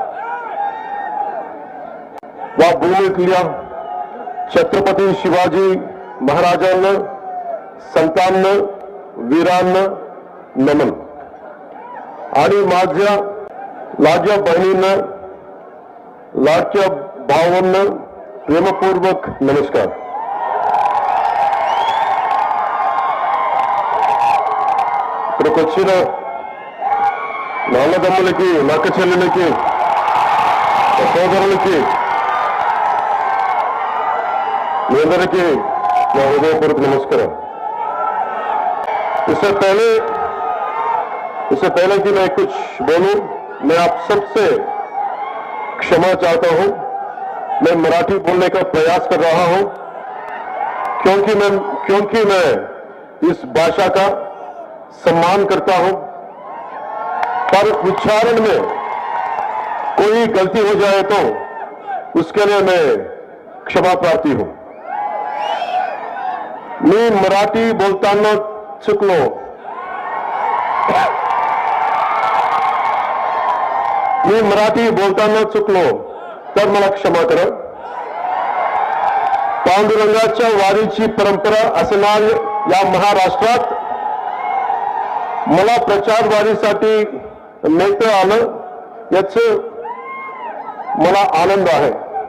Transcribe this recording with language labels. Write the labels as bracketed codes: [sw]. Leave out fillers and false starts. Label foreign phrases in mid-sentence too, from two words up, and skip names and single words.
[mr] या भूमीतल्या छत्रपती शिवाजी महाराजांना, संतांना, वीरांना नमन। आणि माझ्या लाडक्या बहिणींना, लाडक्या भावांना प्रेमपूर्वक नमस्कार। [te] ఇక్కడికి వచ్చిన నా అన్నదమ్ములకి, నా అక్క చెల్లెలకి, సోదరులకి మీ అందరికీ నా హృదయపూర్వక నమస్కారం। [hi] इससे पहले कि मैं कुछ बोलूं, मैं आप सबसे क्षमा चाहता हूं। मैं मराठी बोलने का प्रयास कर रहा हूं क्योंकि मैं इस भाषा का सम्मान करता हूं, पर उच्चारण में कोई गलती हो जाए तो उसके लिए मैं क्षमा प्रार्थी हूं। [mr] मी मराठी बोलताना चुकलो, मी मराठी बोलताना चुकलो तर मला क्षमा करा। पांडुरंगाच्या वारीची परंपरा असणाऱ्या या महाराष्ट्रात मला प्रचार वारीसाठी नेता आलं, याचा मला आनंद आहे।